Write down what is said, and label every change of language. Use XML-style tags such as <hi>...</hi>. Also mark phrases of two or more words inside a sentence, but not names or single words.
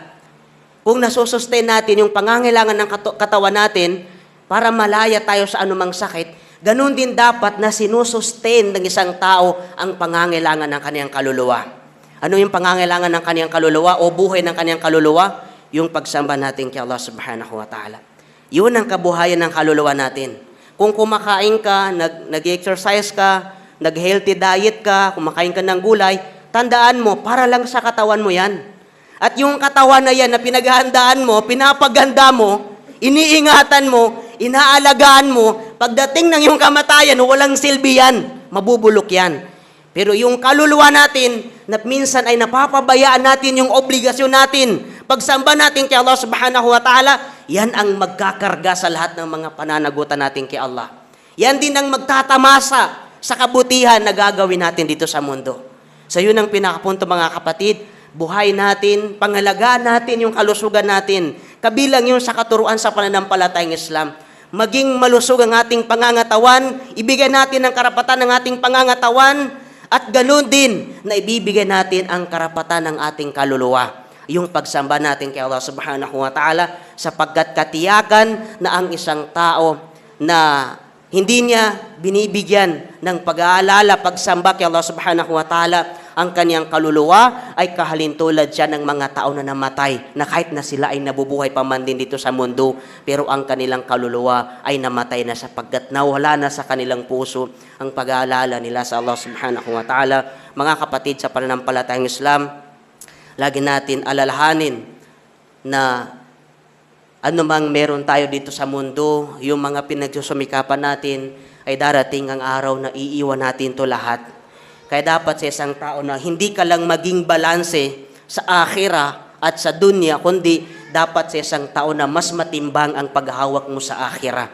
<tl>Kung nasusustain natin yung pangangailangan ng katawan natin para malaya tayo sa anumang sakit, ganun din dapat na sinusustain ng isang tao ang pangangailangan ng kaniyang kaluluwa. Ano yung pangangailangan ng kaniyang kaluluwa o buhay ng kaniyang kaluluwa? Yung pagsamba natin kay</tl> <ar>الله سبحانه وتعالى.</ar> <tl>Yun ang kabuhayan ng kaluluwa natin. Kung kumakain ka, nag-exercise ka, nag-</tl> <en>healthy diet</en> <tl>ka, kumakain ka ng gulay, tandaan mo, para lang sa katawan mo yan. At yung katawan na yan na pinaghahandaan mo, pinapaganda mo, iniingatan mo, inaalagaan mo, pagdating ng yung kamatayan, walang silbi yan, mabubulok yan. Pero yung kaluluwa natin, na minsan ay napapabayaan natin yung obligasyon natin, pagsamba natin kay</tl> <ar>الله سبحانه وتعالى,</ar> <tl>yan ang magkakarga sa lahat ng mga pananagutan natin kay Allah. Yan din ang magtatamasa sa kabutihan na gagawin natin dito sa mundo. So yun ang pinakapunto, mga kapatid. Buhay natin, pangalagaan natin yung kalusugan natin. Kabilang yun sa katuruan sa pananampalatayang Islam. Maging malusog ang ating pangangatawan, ibigay natin ang karapatan ng ating pangangatawan, at ganoon din na ibibigay natin ang karapatan ng ating kaluluwa. Yung pagsamba natin kay</tl> <ar>الله سبحانه وتعالى,</ar> <tl>sapagkat katiyakan na ang isang tao na hindi niya binibigyan ng pag-aalala, pagsamba kay</tl> <ar>الله سبحانه وتعالى,</ar> <tl>ang kanyang kaluluwa ay kahalintulad siya ng mga tao na namatay, na kahit na sila ay nabubuhay pa man din dito sa mundo, pero ang kanilang kaluluwa ay namatay na sapagkat nawala na sa kanilang puso ang pag-aalala nila sa</tl> <ar>الله سبحانه وتعالى.</ar> <tl>Mga kapatid sa pananampalatayang Islam, lagi natin alalahanin na anumang meron tayo dito sa mundo, yung mga pinagsusumikapan natin, ay darating ang araw na iiwan natin to lahat. Kaya dapat sa isang tao na hindi ka lang maging balanse sa akhira at sa dunya, kundi dapat sa isang tao na mas matimbang ang paghahawak mo sa akhira.</tl>